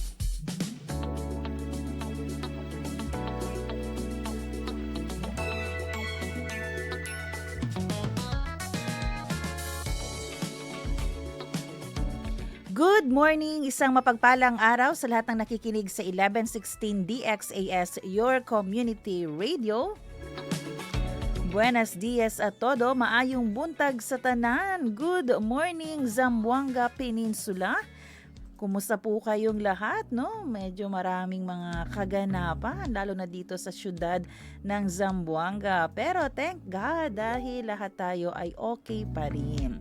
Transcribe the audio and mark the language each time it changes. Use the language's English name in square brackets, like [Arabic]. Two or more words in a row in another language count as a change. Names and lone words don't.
[English] Good morning! [Filipino] Isang mapagpalang araw sa lahat ng nakikinig sa 1116 DXAS, [English] your community radio. [Spanish] Buenos dias a todo, [Cebuano] maayong buntag sa tanan. [English] Good morning, [Filipino] Zamboanga Peninsula. Kumusta po kayong lahat, no? Medyo maraming mga kaganapan, lalo na dito sa syudad ng Zamboanga. Pero [English] thank God, [Filipino] dahil lahat tayo ay okay pa rin.